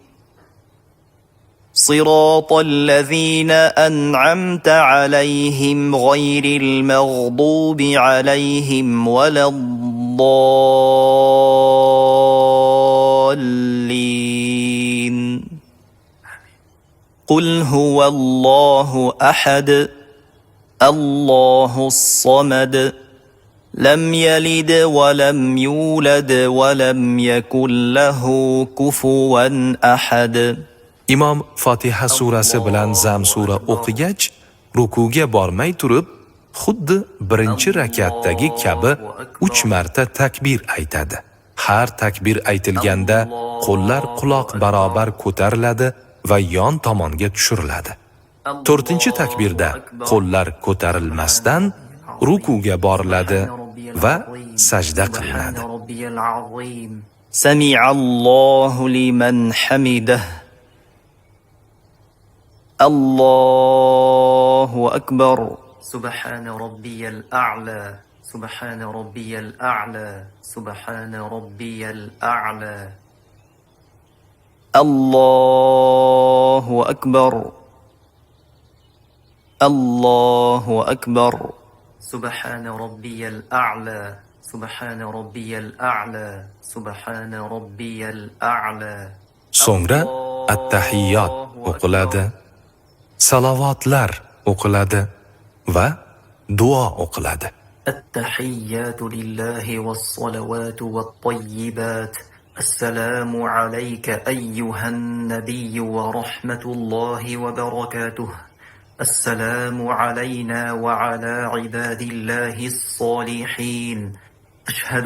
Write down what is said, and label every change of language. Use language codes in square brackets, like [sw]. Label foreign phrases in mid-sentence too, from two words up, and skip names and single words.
[ar] صراط الذين أنعمت عليهم غير المغضوب عليهم ولا الضالين. قل هو الله أحد الله الصمد لم يلد ولم يولد ولم يكن له كفوا أحد. [uz] Imom Fotiha surasi bilan Zam sura o'qigach, rukuga bormay turib, xuddi birinchi rakatdagi kabi 3 marta takbir aytadi. Har takbir aytilganda qo'llar quloq barobar ko'tariladi va yon tomonga tushiriladi. 4-chi takbirda qo'llar ko'tarilmasdan rukuga boriladi va sajda qilinadi. [ar] سمع الله لمن حمده. الله أكبر. سبحان ربي الأعلى سبحان ربي الأعلى سبحان ربي الأعلى. الله أكبر الله أكبر. سبحان ربي الأعلى سبحان ربي الأعلى سبحان ربي الأعلى [uz] So'ngra at-tahiyyot o'qiladi, salovatlar o'qiladi va duo o'qiladi. [ar] التحيات لله والصلوات والطيبات السلام عليك أيها النبي ورحمة الله وبركاته السلام علينا وعلى عباد الله الصالحين أشهد